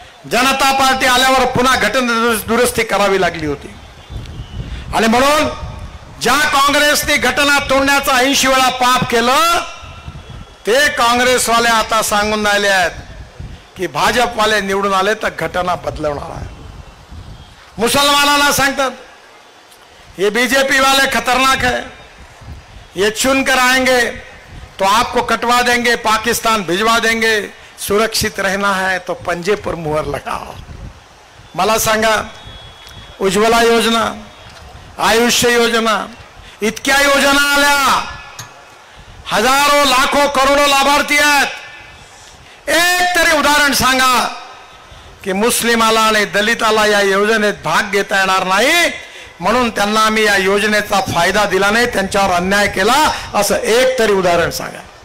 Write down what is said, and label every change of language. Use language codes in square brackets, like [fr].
[mr] जनता party आल्यावर पुन्हा घटना दुरुस्ती करावी लागली होती. आणि म्हणून ज्या काँग्रेसने घटना तोडण्याचा 80 वेळा पाप केलं ते काँग्रेसवाले आता सांगून राहिले आहेत की भाजपवाले निवडून आले तर घटना बदलवणार आहे. मुसलमानांना सांगतात [hi] ये बीजेपी वाले खतरनाक है, ये चुनकर आएंगे तो आपको कटवा देंगे, पाकिस्तान भिजवा देंगे, सुरक्षित रहना है तो पंजे पर मुहर लगाओ. [mr] मला सांगा, उज्ज्वला योजना, आयुष्य योजना, इतक्या योजना आल्या, हजारो लाखो करोडो लाभार्थी आहेत. एक तरी उदाहरण सांगा की मुस्लिमाला आणि दलिताला या योजनेत भाग घेता येणार नाही म्हणून त्यांना आम्ही या योजनेचा फायदा दिला नाही, त्यांच्यावर अन्याय केला, असं एक तरी उदाहरण सांगा.